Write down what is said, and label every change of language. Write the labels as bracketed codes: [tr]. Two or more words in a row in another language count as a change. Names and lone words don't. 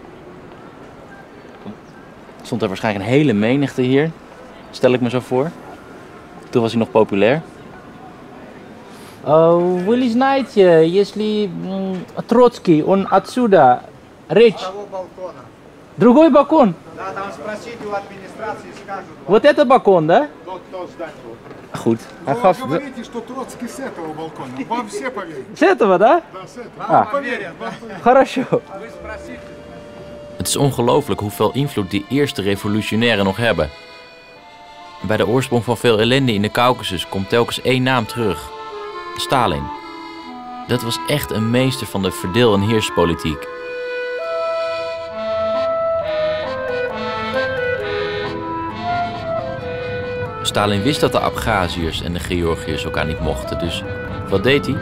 [nl] Stond er waarschijnlijk een hele menigte hier, stel ik me zo voor. Toen was hij nog populair. [ru] Вы не знаете, если Троцкий, он отсюда, речь. Другой балкон? Да, там спросите у администрации, скажут. Вот это балкон, да? Кто здание. [nl] Goed. [ru] Вы говорите, что Троцкий с этого балкона. Вам все поверят. С этого, да? Да, с этого. Поверят. Хорошо. Вы спросите. [nl] Het is ongelooflijk hoeveel invloed die eerste revolutionairen nog hebben. Bij de oorsprong van veel ellende in de Caucasus komt telkens één naam terug. Stalin. Dat was echt een meester van de verdeel- en heerspolitiek. Stalin wist dat de Abkhaziërs en de Georgiërs elkaar niet mochten, dus wat deed hij?